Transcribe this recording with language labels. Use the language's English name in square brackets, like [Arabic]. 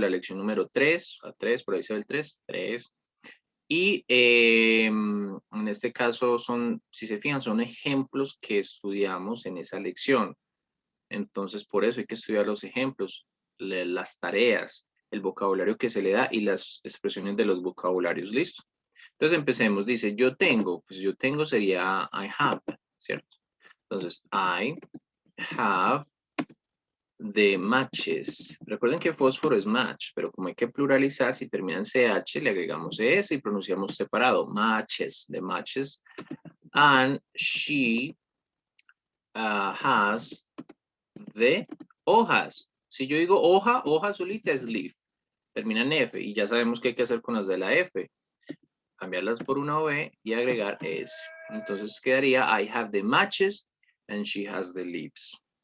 [Spanish] La lección número 3, a 3, por ahí se ve el 3, 3. Y en este caso son, si se fijan, son ejemplos que estudiamos en esa lección. Entonces por eso hay que estudiar los ejemplos, las tareas, el vocabulario que se le da y las expresiones de los vocabularios. ¿Listo? Entonces empecemos, dice, yo tengo, pues yo tengo sería [English] I have, [Spanish] ¿cierto? [English] Entonces, I have the matches. [Spanish] Recuerden que fósforo es match, pero como hay que pluralizar, si termina en CH, le agregamos S y pronunciamos separado, matches, the matches. [English] And she has the hojas. [Spanish] Si yo digo hoja, hoja solita es leaf. Termina en F y ya sabemos qué hay que hacer con las de la F. Cambiarlas por una V y agregar S. Entonces quedaría [English] I have the matches and she has the leaves.